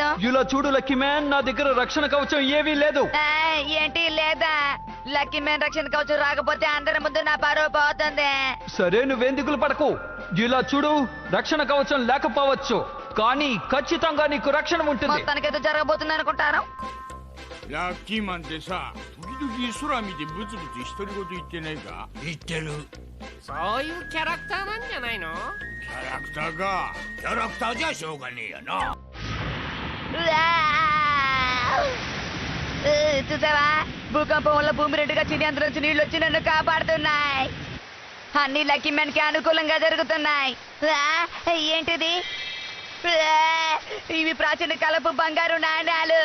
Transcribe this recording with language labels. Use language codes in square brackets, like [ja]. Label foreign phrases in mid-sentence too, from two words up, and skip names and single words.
[te] ఇలా చూడు లక్కీ మ్యాన్, నా దగ్గర రక్షణ కవచం ఏమీ లేదు. ఏంటి లేదా? లక్కీ మ్యాన్ రక్షణ కవచం రాకపోతే అందరి ముందు నా పరువు పోతుంది. సరే, నువ్వెందుకులు పడకు. ఇలా చూడు, రక్షణ కవచం లేకపోవచ్చు, కానీ ఖచ్చితంగా నీకు రక్షణ ఉంటుంది. మొత్తానికైతే జరగబోతుంది అనుకుంటాను. [ja] ラッキーマンってさ、時々空見てブツブツ独り言言ってないか？言ってる。そういうキャラクターなんじゃないの？キャラクターか。キャラクターじゃしょうがねえやな。 [te] చూసావా, భూకంపం వల్ల భూమి రెండుగా చిని అందులోంచి నీళ్ళు వచ్చి నన్ను కాపాడుతున్నాయి. అన్ని లక్కీ మ్యాన్ కి అనుకూలంగా జరుగుతున్నాయి. ఏంటిది? ఇవి ప్రాచీన కాలపు బంగారు నాణ్యాలు.